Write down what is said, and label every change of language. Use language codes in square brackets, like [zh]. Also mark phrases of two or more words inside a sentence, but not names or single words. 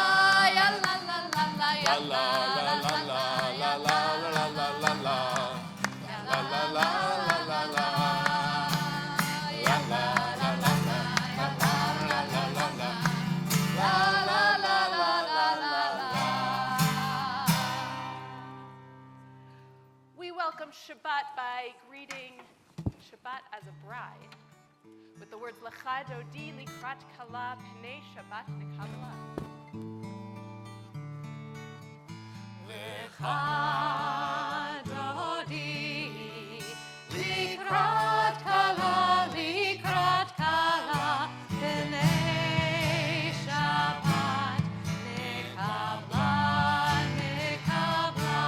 [en] Ya la la la la ya la la la la la la la la la la. Ya la la la la la la. Ya la la la la ya la la la la la. La la la la la la la. We welcome Shabbat by greeting Shabbat as a bride with the words [he] לכה דודי לקראת כלה פני שבת נקבלה. לכה דודי לקראת כלה פני שבת נקבלה נקבלה.